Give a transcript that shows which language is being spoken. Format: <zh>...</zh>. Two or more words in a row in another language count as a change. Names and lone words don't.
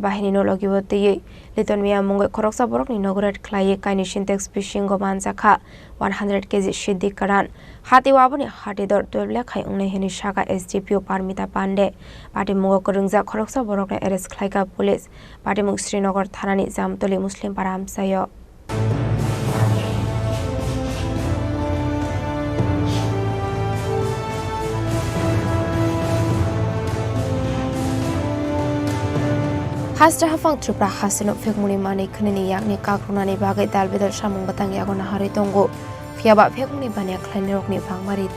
<trp>বাহিনী নলগিবতে লিটন মিয়া মুঙ্গই খরকসা বরকনি নগরেট খ্লাইয়ে কাইনি সিনটেক্স বিশিঙ্গ মানজাখা 100 কেজি সিদ্দিক কারান হাতি ওয়াবনি হাটিদর 12 লেখাই উংনে হেনি শাখা এসডিপিও পারমিতা পান্ডে পাটি মুঙ্গ করুংজা খরকসা বরকনে এরেস খ্লাইকা পুলিশ পাটি মুগ শ্রীনগর থানানি জামতলি মুসলিম পাড়া আমসায় Hasra hafang Tripura hasino phekmuni mani khnini yakni kakrunani bagai dalbedal samung batang yagona hari tongo phiaba phekmuni bania khlaini rokni phangmari te</trp>